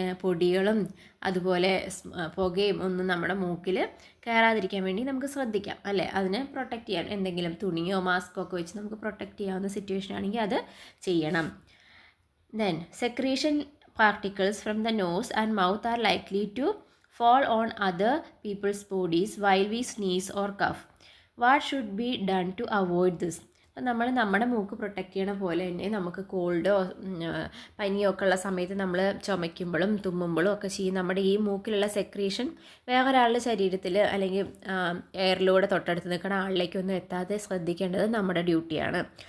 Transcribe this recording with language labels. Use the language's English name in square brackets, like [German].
[Malayalam] പൊടികളും അതുപോലെ പുകയും ഒന്നും നമ്മുടെ മൂക്കിൽ കയറാതിരിക്കാൻ വേണ്ടി നമുക്ക് ശ്രദ്ധിക്കാം അല്ലേ. അതിനെ പ്രൊട്ടക്റ്റ് ചെയ്യാൻ എന്തെങ്കിലും തുണിയോ മാസ്കോ ഒക്കെ വെച്ച് നമുക്ക് പ്രൊട്ടക്റ്റ് ചെയ്യാവുന്ന സിറ്റുവേഷൻ ആണെങ്കിൽ അത് ചെയ്യണം. [English] Then secretion particles from the nose and mouth are likely to fall on other people's bodies while we sneeze or cough. What should be done to avoid this? [Malayalam] നമ്മൾ നമ്മുടെ മൂക്ക് പ്രൊട്ടക്റ്റ് ചെയ്യണ പോലെ തന്നെ നമുക്ക് കോൾഡോ പനിയോ ഒക്കെ ഉള്ള സമയത്ത് നമ്മൾ ചുമയ്ക്കുമ്പോഴും തുമ്മുമ്പോഴും ഒക്കെ ചെയ്യും നമ്മുടെ ഈ മൂക്കിലുള്ള സെക്രീഷൻ വേറൊരാളുടെ ശരീരത്തിൽ അല്ലെങ്കിൽ എയറിലൂടെ തൊട്ടടുത്ത് നിൽക്കുന്ന ആളിലേക്കൊന്നും എത്താതെ ശ്രദ്ധിക്കേണ്ടത് നമ്മുടെ ഡ്യൂട്ടിയാണ്.